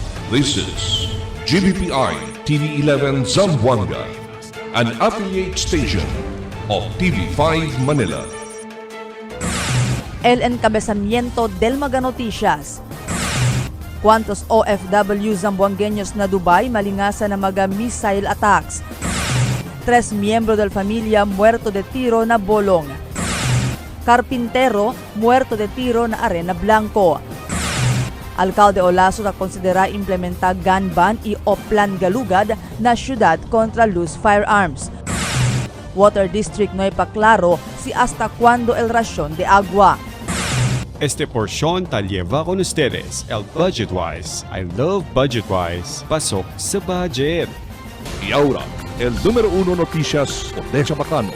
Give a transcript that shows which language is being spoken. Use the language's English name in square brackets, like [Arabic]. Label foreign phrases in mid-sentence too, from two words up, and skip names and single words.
[English] This is GBPI TV11 Zamboanga, an affiliate station of TV5 Manila. [Chavacano] El encabezamiento del Mega Noticias. ¿Cuántos OFW zamboangueños na Dubai malingasan ng mga [English] missile attacks? [Chavacano] 3 miyembro del familia muerto de tiro na Bolong. Carpintero muerto de tiro na Arena Blanco. Alcalde Olaso na konsidera implementar [English] gun ban [Chavacano] y o Plan Galugad na syudad contra [English] loose firearms. [Chavacano] Water District no ipaklaro si hasta cuando el ración de agua. Este porción tal lleva con ustedes el Budgetwise. [English] I love Budgetwise. [Filipino] Pasok sa budget. [Chavacano] Y ahora, el número 1 noticias de Chabacano.